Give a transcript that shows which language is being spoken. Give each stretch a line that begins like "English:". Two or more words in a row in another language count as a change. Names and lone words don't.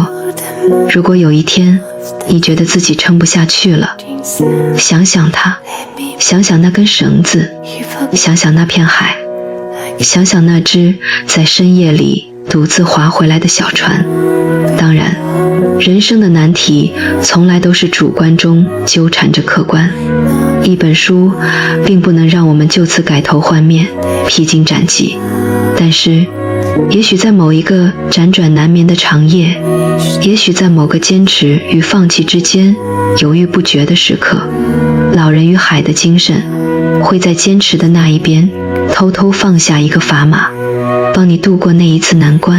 Chinese: 如果有一天你覺得自己撐不下去了，想想它，想想那根繩子，想想那片海，想想那只在深夜裡獨自划回來的小船。當然，人生的難題從來都是主觀中糾纏着客觀。一本書並不能讓我們就此改頭換面，披荊斬棘，但是也許在某一個輾轉難眠的長夜，也許在某個堅持與放棄之間猶豫不決的時刻，老人與海的精神會在堅持的那一邊偷偷放下一個砝碼，幫你度過那一次難關。